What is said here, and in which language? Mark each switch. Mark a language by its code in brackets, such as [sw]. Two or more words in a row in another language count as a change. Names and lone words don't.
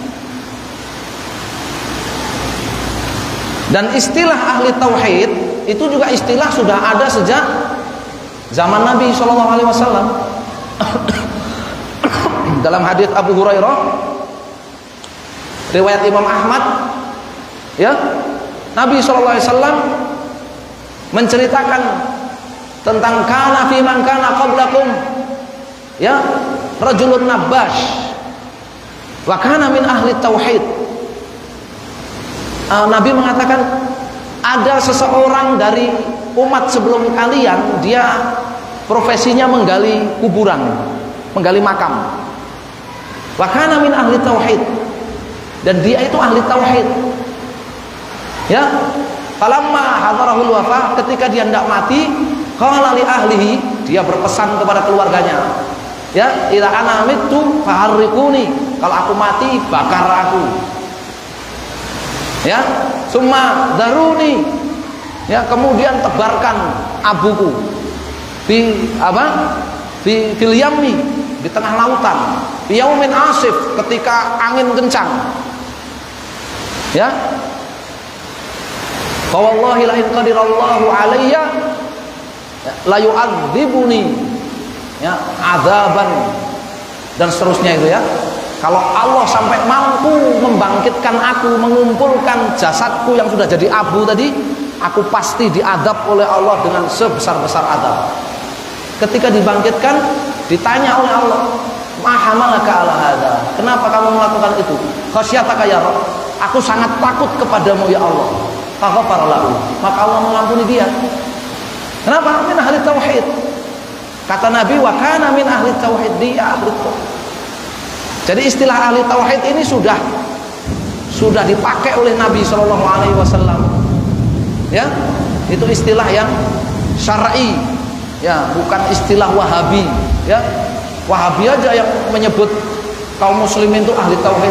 [id] Dan istilah ahli tauhid itu juga istilah sudah ada sejak zaman Nabi SAW. Dalam hadis Abu Hurairah riwayat Imam Ahmad, ya, Nabi SAW menceritakan tentang [ar] كان في من كان قبلكم, [id] ya, [ar] رجل نباش وكان من أهل التوحيد. [id] Nabi mengatakan ada seseorang dari umat sebelum kalian, dia profesinya menggali kuburan, menggali makam. [ar] وكان من أهل التوحيد, [id] dan dia itu ahli tauhid. Ya, [ar] فلما حضره الوفاة, [id] ketika dia hendak mati, [ar] قال لأهله, [id] dia berpesan kepada keluarganya, ya, [ar] إذا أنا مت فحرقوني, [id] kalau aku mati bakar aku. Ya, [ar] ثم ذروني, [id] ya, kemudian tebarkan abuku di apa? [ar] في اليم, [id] di tengah lautan, [ar] في يوم عاصف, [id] ketika angin kencang. [ar] Ya, فوالله لئن قدر الله علي ليعذبني, ya, [id] adzaban, dan seterusnya itu, ya. Kalau Allah sampai mampu membangkitkan aku, mengumpulkan jasadku yang sudah jadi abu tadi, aku pasti diadab oleh Allah dengan sebesar-besar adab. Ketika dibangkitkan, ditanya oleh Allah, [ar] ما حملك على هذا, [id] kenapa kamu melakukan itu? [ar] خشيتك يا رب, [id] aku sangat takut kepadamu ya Allah. [ar] فغفر له, [id] maka Allah mengampuni dia. Kenapa? [ar] من أهل التوحيد. [id] Kata Nabi, [ar] وكان من أهل التوحيد, [id] dia ahli tauhid. Jadi istilah ahli tauhid ini sudah dipakai oleh Nabi [ar] صلى الله عليه وسلم. [id] Ya, itu istilah yang syar'i, ya, bukan istilah Wahabi. Ya, Wahabi aja yang menyebut kaum muslimin itu ahli tauhid.